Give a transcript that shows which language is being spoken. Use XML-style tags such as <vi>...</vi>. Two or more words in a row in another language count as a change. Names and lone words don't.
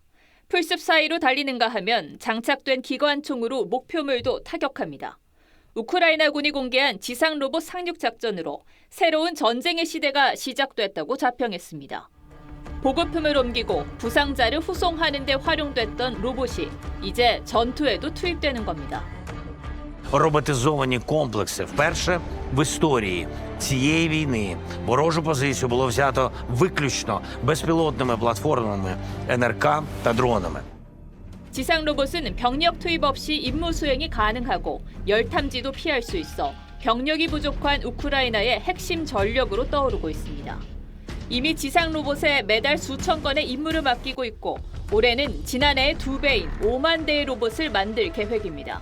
<ko>풀숲 사이로 달리는가 하면 장착된 기관총으로 목표물도 타격합니다. 우크라이나군이 공개한 지상 로봇 상륙 작전으로 새로운 전쟁의 시대가 시작됐다고 자평했습니다. 보급품을 옮기고 부상자를 후송하는 데 활용됐던 로봇이 이제 전투에도 투입되는 겁니다.</ko> <uk>Роботизовані комплекси. Вперше в історії цієї війни ворожу позицію було взято виключно безпілотними платформами НРК та дронами.</uk> <ko>지상 로봇은 병력 투입 없이 임무 수행이 가능하고 열탐지도 피할 수 있어 병력이 부족한 우크라이나의 핵심 전력으로 떠오르고 있습니다. 이미 지상 로봇에 매달 수천 건의 임무를 맡기고 있고 올해는 지난해의 2배인 5만 대의 로봇을 만들 계획입니다.</ko>